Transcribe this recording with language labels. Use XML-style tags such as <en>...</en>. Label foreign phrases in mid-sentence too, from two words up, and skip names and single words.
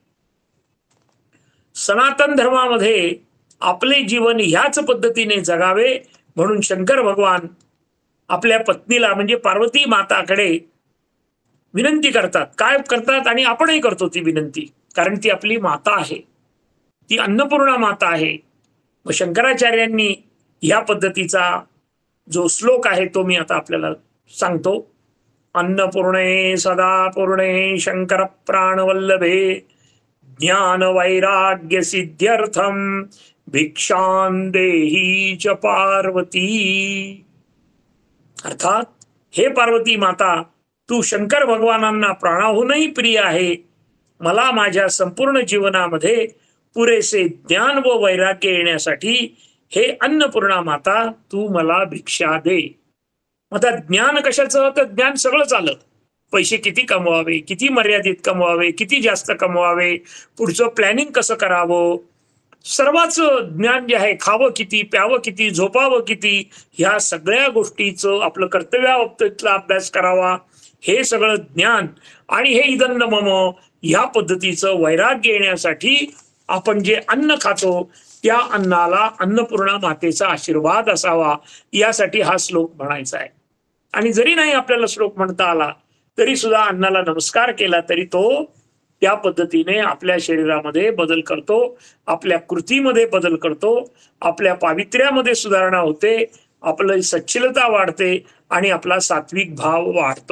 <mr>सनातन धर्मामध्ये आपले जीवन ह्याच पद्धतीने जगावे म्हणून शंकर भगवान आपल्या पत्नीला म्हणजे पार्वती माताकडे विनंती करतात. काय करतात, आणि आपणही करतो ती विनंती, कारण ती आपली माता आहे, ती अन्नपूर्णा माता आहे. मग शंकराचार्यांनी ह्या पद्धतीचा जो श्लोक आहे तो मी आता आपल्याला सांगतो.</mr> <sa>अन्नपूर्णे सदा पूर्णे शंकर प्राणवल्लभे ज्ञान वैराग्य सिद्ध्यर्थम भिक्षां देही च पार्वती.</sa> <mr>अर्थात, हे पार्वती माता, तू शंकर भगवानांना प्राणाहूनही प्रिय आहे. मला माझ्या संपूर्ण जीवनामध्ये पुरेसे ज्ञान व वैराग्य येण्यासाठी हे अन्नपूर्णा माता तू मला भिक्षा दे. आता ज्ञान कशाचं, तर ज्ञान सगळंच आलं. पैसे किती कमवावे, किती मर्यादित कमवावे, किती जास्त कमवावे, पुढचं प्लॅनिंग कसं करावं, सर्वाच ज्ञान जे आहे, खावं किती, प्यावं किती, झोपावं किती, ह्या सगळ्या गोष्टीचं आपलं कर्तव्याबाबतीतला अभ्यास करावा, हे सगळं ज्ञान. आणि हे</mr> <sa>इदन्न मम</sa> <mr>ह्या पद्धतीचं वैराग्य येण्यासाठी आपण जे अन्न खातो त्या अन्नाला अन्नपूर्णा मातेचा आशीर्वाद असावा, यासाठी हा श्लोक म्हणायचा आहे. आणि जरी नाही आपल्याला श्लोक म्हणता आला तरी सुद्धा अन्नाला नमस्कार केला तरी तो त्या पद्धतीने आपल्या शरीरामध्ये बदल करतो, आपल्या कृतीमध्ये बदल करतो, आपल्या पावित्र्यामध्ये सुधारणा होते, आपली सच्छलता वाढते आणि आपला सात्विक भाव वाढतो.</mr>